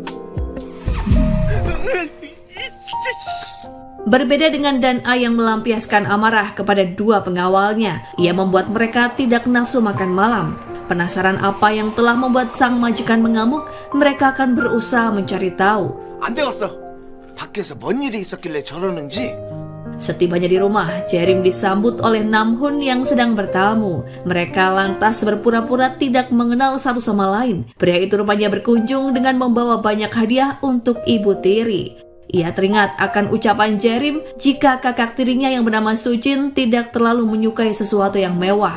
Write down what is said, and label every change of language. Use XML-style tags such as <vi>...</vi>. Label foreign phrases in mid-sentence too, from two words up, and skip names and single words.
<id>Berbeda dengan Dan A yang melampiaskan amarah kepada dua pengawalnya, ia membuat mereka tidak nafsu makan malam. Penasaran apa yang telah membuat sang majikan mengamuk, mereka akan berusaha mencari tahu.</id> <ko>안 되겠어. 밖에서 뭔 일이 있었길래 저러는지.</ko> <id>Setibanya di rumah, Jerim disambut oleh Namhoon yang sedang bertamu. Mereka lantas berpura-pura tidak mengenal satu sama lain. Pria itu rupanya berkunjung dengan membawa banyak hadiah untuk ibu tiri. Ia teringat akan ucapan Jerim jika kakak tirinya yang bernama Sujin tidak terlalu menyukai sesuatu yang mewah.</id>